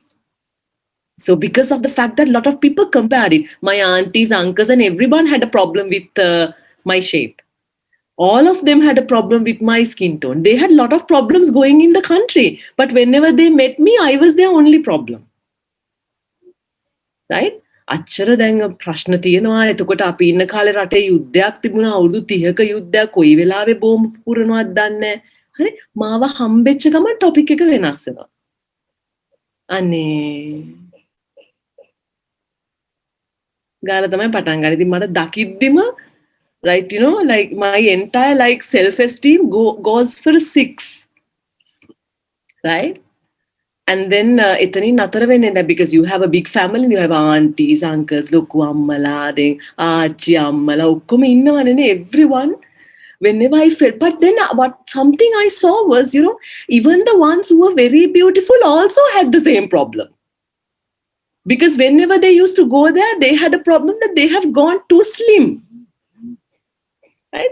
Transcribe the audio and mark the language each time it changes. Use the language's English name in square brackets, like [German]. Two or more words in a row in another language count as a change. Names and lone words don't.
[English] So because of the fact that a lot of people compare it, my aunties, uncles, and everyone had a problem with my shape. All of them had a problem with my skin tone. They had a lot of problems going in the country. But whenever they met me, I was their only problem. Right? [Sinhala] අච්චර දැන් ප්‍රශ්න තියෙනවා. එතකොට අපි ඉන්න කාලේ රටේ යුද්ධයක් තිබුණා. අවුරුදු 30ක යුද්ධයක් කොයි වෙලාවෙ බෝම්බ පුරනවද දන්නේ නැහැ. හරි? මාව හම්බෙච්ච ගමන් ටොපික් එක වෙනස් වෙනවා. අනේ ගාලා තමයි පටන් ගන්න. ඉතින් මට දකිද්දිම [English] right, like my entire like self-esteem goes for 6, right? And then [Sinhala] එතනින් නතර වෙන්නේ නැහැ [English] because you have a big family and you have aunties, uncles, [Sinhala] ලොකු අම්මලා, then ආච්චි අම්මලා ඔක්කොම ඉන්නවනේ everyone. [English] Whenever I felt, but then something I saw was, even the ones who were very beautiful also had the same problem. Because whenever they used to go there, they had a problem that they have gone too slim. Right?